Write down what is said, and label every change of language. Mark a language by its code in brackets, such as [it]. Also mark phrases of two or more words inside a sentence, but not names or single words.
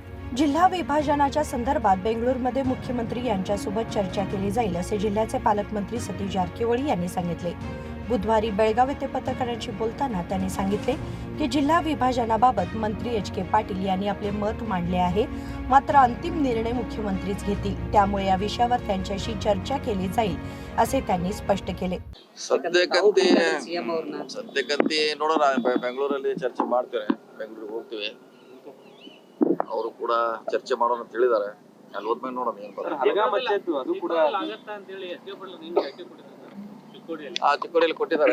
[mr] जिल्हा विभाजनाच्या संदर्भात बेंगळूरमध्ये मुख्यमंत्री यांच्यासोबत चर्चा केली जाईल असे जिल्ह्याचे पालकमंत्री सतीश जारकिहोळी यांनी सांगितले। बुधवारी बेळगाव येथे पत्रकारांशी बोलताना त्यांनी सांगितले की जिल्हा विभाजनाबाबत मंत्री एच.के. पाटील यांनी आपले मत मांडले आहे, मात्र अंतिम निर्णय मुख्यमंत्रीच घेतील, त्यामुळे या विषयावर त्यांच्याशी चर्चा केली जाईल असे त्यांनी स्पष्ट केले। [kn] ಸದ್ಯಕ್ಕಂತೆ ನೋಡೋಣ, ಬೆಂಗಳೂರಲ್ಲಿ ಚರ್ಚೆ ಮಾಡ್ತಾರೆ, ಬೆಂಗಳೂರಿಗೆ ಹೋಗ್ತೀವಿ, ಅವರು ಕೂಡ ಚರ್ಚೆ ಮಾಡೋಣ ಅಂತ ಹೇಳಿದ್ದಾರೆ। ಅಲ್ಲಿ ಹೋದ್ಮೇಲೆ ನೋಡೋಣ ಏನು ಚಿಕ್ಕೋಡಿಯಲ್ಲಿ ಕೊಟ್ಟಿದ್ದಾರೆ।